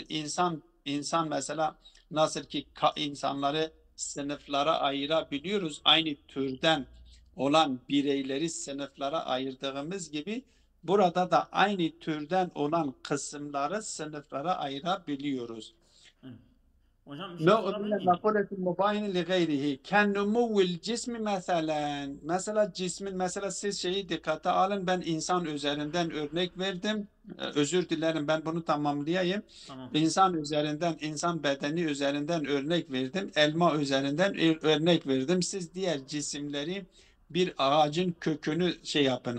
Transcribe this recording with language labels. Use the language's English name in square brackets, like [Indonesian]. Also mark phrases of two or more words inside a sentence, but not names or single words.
[Turkish] İnsan mesela nasıl ki insanları sınıflara ayırabiliyoruz. Aynı türden olan bireyleri sınıflara ayırdığımız gibi burada da aynı türden olan kısımları sınıflara ayırabiliyoruz. Hocam bir şey [Arabic] نوع [Turkish] sorabilir [Arabic] من [Turkish] miyim? [Arabic] المقولة المباين لغيره كنمو الجسم [Turkish] mesela cismin mesela siz şeyi dikkate alın, ben insan üzerinden örnek verdim. Özür dilerim, ben bunu tamamlayayım. Tamam. İnsan üzerinden, insan bedeni üzerinden örnek verdim. Elma üzerinden örnek verdim. Siz diğer cisimleri bir ağacın kökünü şey yapın.